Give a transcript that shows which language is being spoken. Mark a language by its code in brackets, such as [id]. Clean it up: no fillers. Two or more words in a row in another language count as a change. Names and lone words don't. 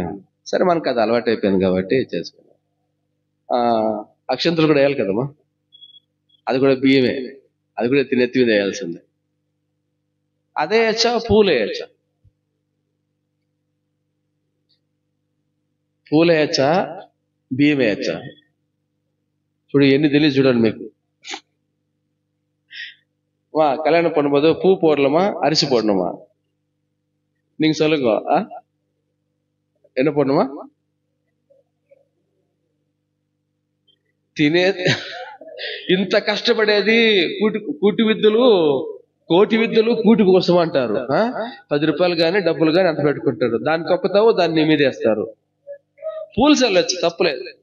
[te] సరే, మనకు అది అలవాటు అయిపోయింది కాబట్టి చేసుకున్నాం. అక్షంతలు కూడా వేయాలి కదమ్మా, అది కూడా బియ్యమే, అది కూడా నెత్తి మీద వేయాల్సిందే. అదే వేయచ్చా, పూలు వేయచ్చా? పూలు వేయచ్చా, బియ్యం వేయచ్చా? చూడు, ఎన్ని తెలియదు చూడండి మీకు. [ta] கல்யாணம் பண்ணும்போது பூ போடலாமா, அரிசி போடணுமா? நீங்க சொல்லுங்க, என்ன போடணுமா? [te] తినే ఇంత కష్టపడేది కూటి విద్యలు, కోటి విద్యలు కూటి కోసం అంటారు. 10 రూపాయలు కానీ డబ్బులు కానీ అంత పెట్టుకుంటారు. దాన్ని తొక్కుతావు, దాన్ని మీద వేస్తారు. పూలు చల్లొచ్చు, తప్పులేదు.